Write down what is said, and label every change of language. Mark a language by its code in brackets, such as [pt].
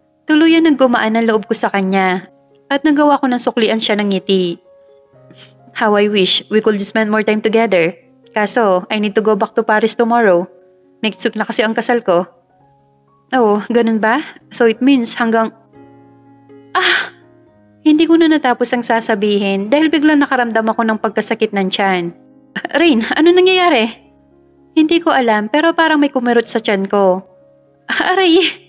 [tl] Tuluyan nang gumaan ang loob ko sa kanya at nagawa ko ng suklian siya ng ngiti. [en] How I wish we could spend more time together. Kaso, I need to go back to Paris tomorrow. Next week [tl] na kasi ang kasal ko. Oh, ganun ba? [en] So it means [tl] hanggang... Hindi ko na natapos ang sasabihin dahil biglang nakaramdam ako ng pagkasakit ng tiyan. Rain, ano nangyayari? Hindi ko alam pero parang may kumirot sa tiyan ko. Aray!